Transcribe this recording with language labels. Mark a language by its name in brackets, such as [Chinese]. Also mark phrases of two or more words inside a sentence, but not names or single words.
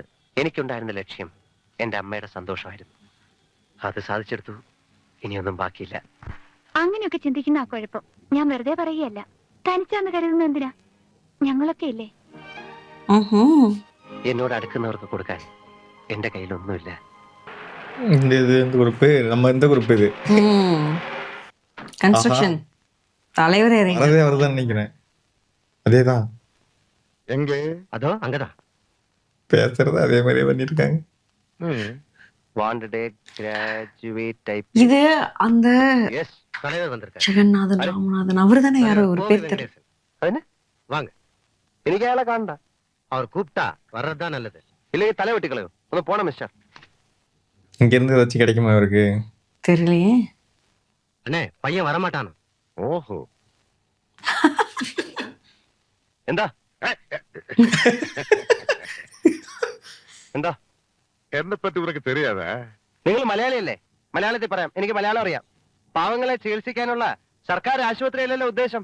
[Malayalam] എനിക്കുണ്ടായിരുന്ന ലക്ഷ്യം എന്റെ അമ്മയുടെ സന്തോഷമായിരുന്നു. അത് സാധിച്ചെടുത്തു. ഇനിയൊന്നും ബാക്കിയില്ല. അങ്ങനെയൊക്കെ ചിന്തിക്കുന്ന ആ കുഴപ്പം ഞാൻ വെറുതെ പറയുകയല്ല. തനിച്ചാന്ന് കരുതുന്നത് എന്തിനാ? ഞങ്ങളൊക്കെ ഇല്ലേ? ம்ஹும். എന്നോട് അടുക്കുന്നവർക്ക് കൊടുക്കാൻ എന്റെ കയ്യിലൊന്നുമില്ല. [Tamil] இந்த குரூப்பு நம்ம இந்த குரூப் இது ம். கன்ஸ்ட்ரக்ஷன் தலைவர் இறங்கி வரதே அவர்தான் நினைக்கிறேன். அதேதான் எங்க [Malayalam] അതോ അങ്ങതാ? [Tamil] பேசுறது அதே மாதிரியே பண்ணிருக்காங்க. [English] wanted graduate type. [Tamil] இது அந்த எஸ், தலைவர் வந்திருக்காரு. ஜெகநாதன் ராமநாதன் அவர் தானே யாரோ ஒரு பேர் தெரியல. அதுன்னு வாங்க. [Malayalam] എനിക്ക് അയാളെ കാണണ്ട. [Tamil] அவர் கூப்பிட்டா വர்றதுதான் நல்லது. [Malayalam] ഇല്ലെങ്കിൽ തല വെട്ടിക്കളയോ. ഒന്ന് പോണം മിസ്റ്റർ. [Tamil] இங்க இருந்து ஏதாச்சும் கிடைக்குமா இவருக்கு? தெரியலையே. அண்ணே பையன் வரமாட்டான். ஓஹோ, [Malayalam] എന്താ എന്താ? [Tamil] என்னை பற்றி உனக்கு தெரியாதா? [Malayalam] നിങ്ങൾ മലയാളിയല്ലേ? മലയാളത്തിൽ പറയാം, എനിക്ക് മലയാളം അറിയാം. പാവങ്ങളെ ചികിത്സിക്കാനുള്ള സർക്കാർ ആശുപത്രിയല്ലല്ലോ ഉദ്ദേശം.